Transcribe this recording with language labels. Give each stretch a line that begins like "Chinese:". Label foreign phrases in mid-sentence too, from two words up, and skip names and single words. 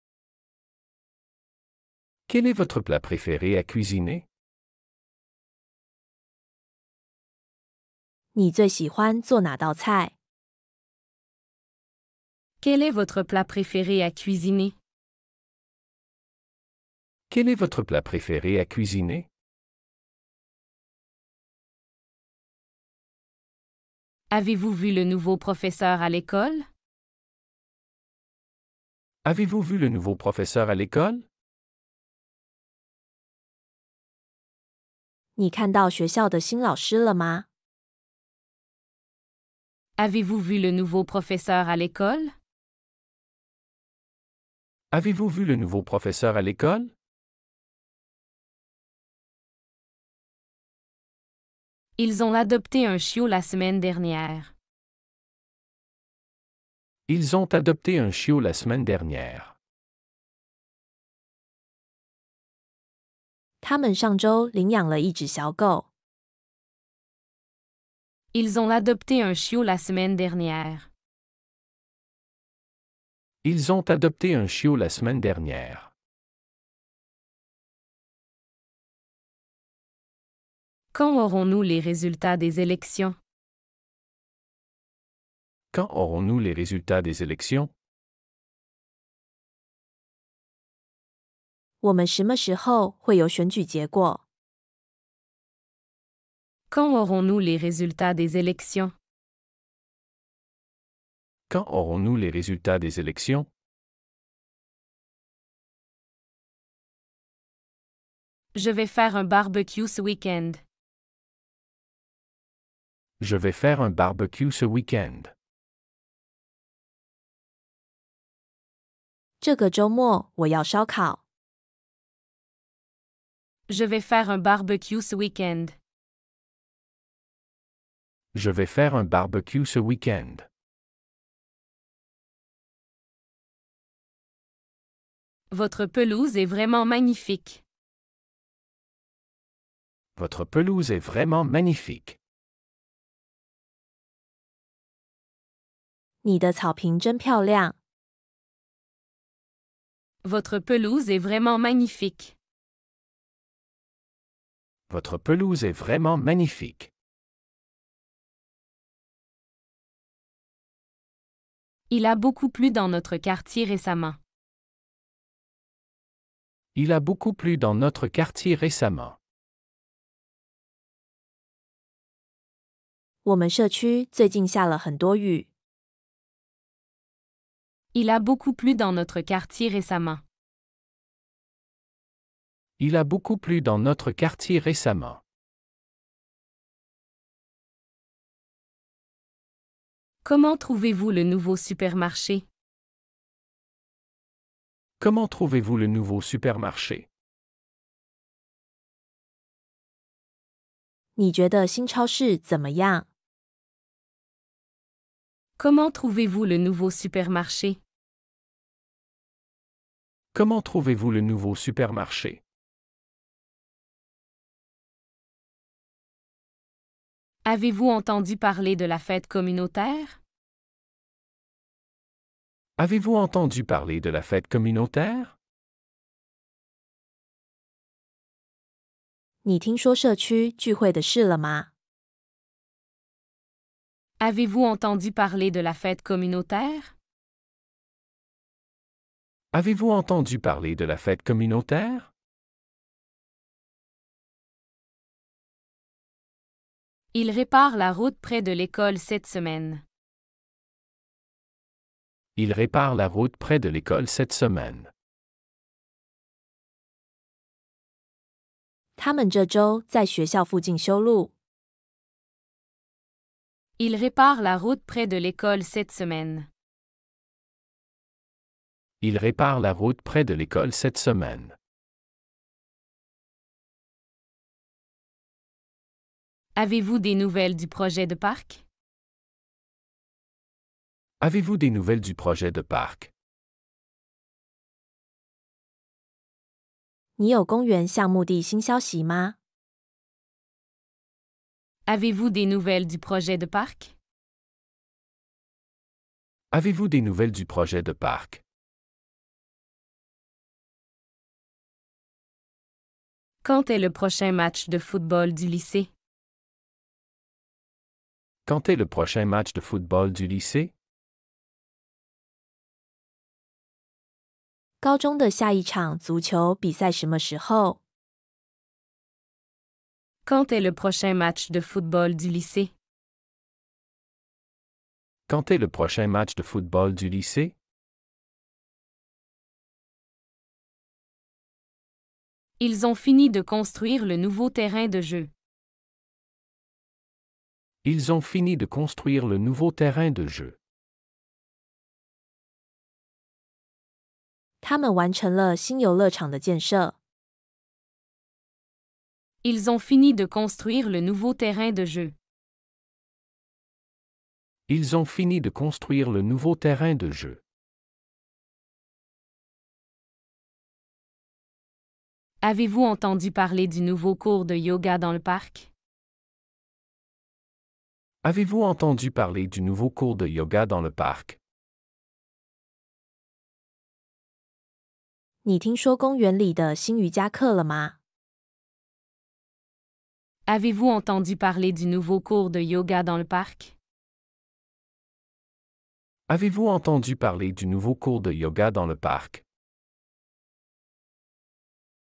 French: Quel est votre plat préféré à cuisiner?
Chinese: 你最喜欢做哪道菜？
French: Quel est votre plat préféré à cuisiner? Quel est votre plat préféré à cuisiner? Avez-vous vu le nouveau professeur à l'école? Avez-vous vu le nouveau professeur à l'école?
Chinese: 你看到学校的新老师了吗？
French: Avez-vous vu le nouveau professeur à l'école? Avez-vous vu le nouveau professeur à l'école? Ils ont adopté un chiot la semaine dernière. Ils ont adopté un chiot la semaine dernière.
Chinese: 他们上周领养了一只小狗。
French: Ils ont adopté un chiot la semaine dernière. Ils ont adopté un chiot la semaine dernière. Quand aurons-nous les résultats des élections? Quand aurons-nous les résultats des élections?
Chinese: 我们什么时候会有选举结果？
French: Quand aurons-nous les résultats des élections? Quand aurons-nous les résultats des élections? Je vais faire un barbecue ce week-end. Je vais faire un barbecue ce week-end.
Chinese: 这个周末我要烧烤。
French: Je vais faire un barbecue ce week-end. Je vais faire un barbecue ce week-end. Votre pelouse est vraiment magnifique. Votre pelouse est vraiment magnifique.
Chinese: 你的草坪真漂亮。
French: Votre pelouse est vraiment magnifique. Votre pelouse est vraiment magnifique. Il a beaucoup plu dans notre quartier récemment. Il a beaucoup plu dans notre quartier récemment.
Chinese: 我们社区最近下了很多雨。
French: Il a beaucoup plu dans notre quartier récemment. Il a beaucoup plu dans notre quartier récemment. Comment trouvez-vous le nouveau supermarché? Comment trouvez-vous le nouveau supermarché?
Chinese: 你觉得新超市怎么样？
French: Comment trouvez-vous le nouveau supermarché? Comment trouvez-vous le nouveau supermarché? Avez-vous entendu parler de la fête communautaire? Avez-vous entendu parler de la fête communautaire?
Chinese: 你听说社区聚会的事了吗？
French: Avez-vous entendu parler de la fête communautaire? Avez-vous entendu parler de la fête communautaire? Il répare la route près de l'école cette semaine. Il répare la route près de l'école cette semaine.
Chinese: 他们这周在学校附近修路。
French: Il répare la route près de l'école cette semaine. Il répare la route près de l'école cette semaine. Avez-vous des nouvelles du projet de parc? Avez-vous des nouvelles du projet de parc?
Chinese: 你有公园项目地新消息吗？
French: Avez-vous des nouvelles du projet de parc? Avez-vous des nouvelles du projet de parc? Quand est le prochain match de football du lycée? Quand est le prochain match de football du lycée?
Chinese: 高中的下一场足球比赛什么时候？
French: Quand est le prochain match de football du lycée? Quand est le prochain match de football du lycée? Ils ont fini de construire le nouveau terrain de jeu. Ils ont fini de construire le nouveau terrain de jeu.
Chinese: 他们完成了新游乐场的建设。
French: Ils ont fini de construire le nouveau terrain de jeu. Ils ont fini de construire le nouveau terrain de jeu. Avez-vous entendu parler du nouveau cours de yoga dans le parc? Avez-vous entendu parler du nouveau cours de yoga dans le parc?
Chinese: 你听说公园里的新瑜伽课了吗？
French: Avez-vous entendu parler du nouveau cours de yoga dans le parc? Avez-vous entendu parler du nouveau cours de yoga dans le parc?